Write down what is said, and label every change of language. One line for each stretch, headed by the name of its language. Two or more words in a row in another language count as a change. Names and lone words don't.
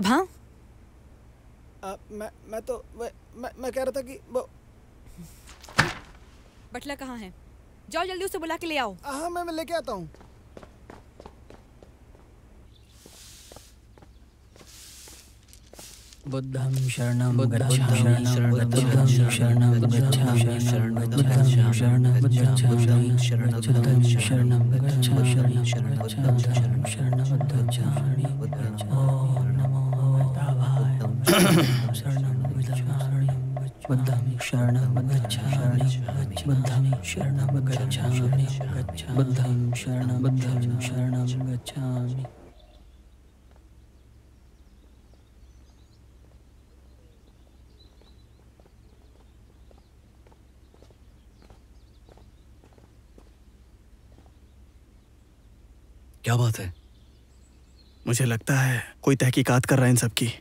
Hindi: हाँ मैं कह रहा था कि वो बटला कहाँ है? जाओ जल्दी उसे बुला के ले आओ। हाँ मैं लेके आता हूँ।
Pali: बुद्धं शरणं गच्छामि बुद्धं शरणं गच्छामि बुद्धं शरणं गच्छामि बुद्धं शरणं गच्छामि
Sanskrit: ओम नमो भगवते
Pali: शरणं गच्छामि बुद्धं शरणं गच्छामि बुद्धं शरणं गच्छामि बुद्धं शरणं गच्छामि।
Hindi: क्या बात है? मुझे लगता है कोई तहकीकात कर रहा है इन सब की।